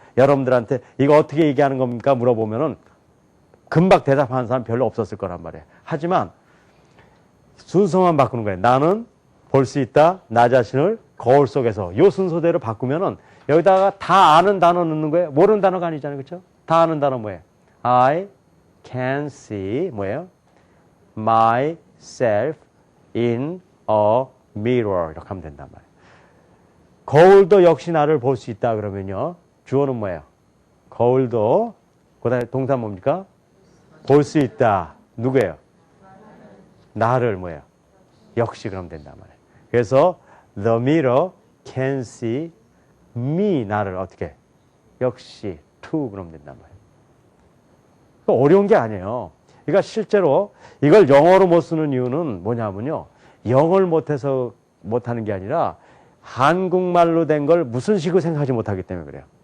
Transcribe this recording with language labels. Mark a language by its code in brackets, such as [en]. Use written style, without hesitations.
[ko] 여러분들한테 이거 어떻게 얘기하는 겁니까? 물어보면은 금방 대답하는 사람 별로 없었을 거란 말이에요. 하지만 순서만 바꾸는 거예요. 나는 볼 수 있다. 나 자신을 거울 속에서 요 순서대로 바꾸면은 여기다가 다 아는 단어 넣는 거예요. 모르는 단어가 아니잖아요. 그렇죠? 다 아는 단어 뭐예요? [en] I can see [ko] 뭐예요? [en] myself in a mirror [ko] 이렇게 하면 된단 말이에요. 거울도 역시 나를 볼 수 있다 그러면요. 주어는 뭐예요? 거울도 그다음에 동사 뭡니까? 볼 수 있다. 누구예요? 나를 뭐예요? 역시 그러면 된단 말이에요. 그래서 [en] the mirror can see me [ko] 나를 어떻게? 역시 to 그러면 된단 말이에요. 어려운 게 아니에요. 그러니까 실제로 이걸 영어로 못 쓰는 이유는 뭐냐면요. 영어를 못해서 못하는 게 아니라 한국말로 된 걸 무슨 식으로 생각하지 못하기 때문에 그래요.